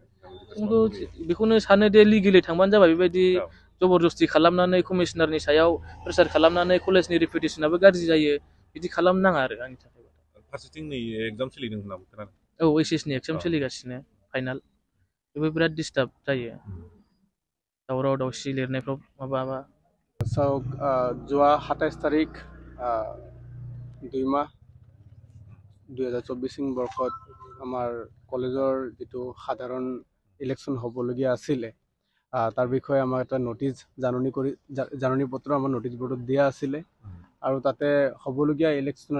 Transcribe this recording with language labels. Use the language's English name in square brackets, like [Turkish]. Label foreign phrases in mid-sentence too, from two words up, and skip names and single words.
[Bodo] बेखौनो सानो दे लिगेलि थांबानो जाबाय बेबायदि जबरदस्ति खालामनानै कमिशनारनि सायाव प्रेसार खालामनानै कलेजनि रिपुटेसनाबो गाज्रि जायो बिदि खालामनो नाङा आरो आंनि थाखाय फारसेथिं नै एग्जाम सोलिदों होनना खोनादों औ एचएसनि एग्जाम सोलिगासिनो फाइनाल बेबो बिराद डिस्टार्ब जायो दावराव दावसि लिरनायफ्राव माबा [Assamese] যোৱা 27 তাৰিখ 2 মাহ 2024 বৰ্ষত আমাৰ কলেজৰ যিটো সাধাৰণ ইলেকশ্যন হ'বলগীয়া আছিলে তাৰ বিষয়ে আমাক এটা নটিচ জাননী পত্ৰ আমাৰ নটিচ বৰ্ডত দিয়া আছিলে আৰু তাতে হ'বলগীয়া ইলেকশ্যনৰ